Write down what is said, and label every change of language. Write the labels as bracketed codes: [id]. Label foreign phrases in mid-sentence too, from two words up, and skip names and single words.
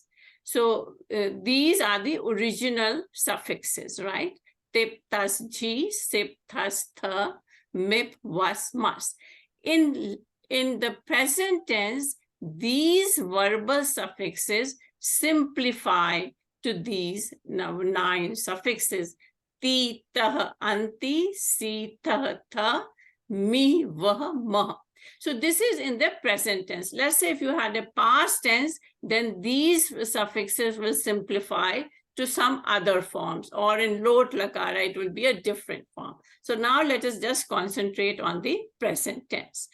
[en] So these are the original suffixes, right? [sa] तिप्, तस्, झि, सिप्, थस्, थ, मिप्, वस्, मस्. [en] In the present tense, these verbal suffixes simplify to these 9 suffixes. [sa] ति, तः, अन्ति, सि, थः, थ, मि, वः, मः. [en] So this is in the present tense. Let's say if you had a past tense, then these suffixes will simplify to some other forms, or in [sa] लृट् लकार, [en] it will be a different form. So now let us just concentrate on the present tense.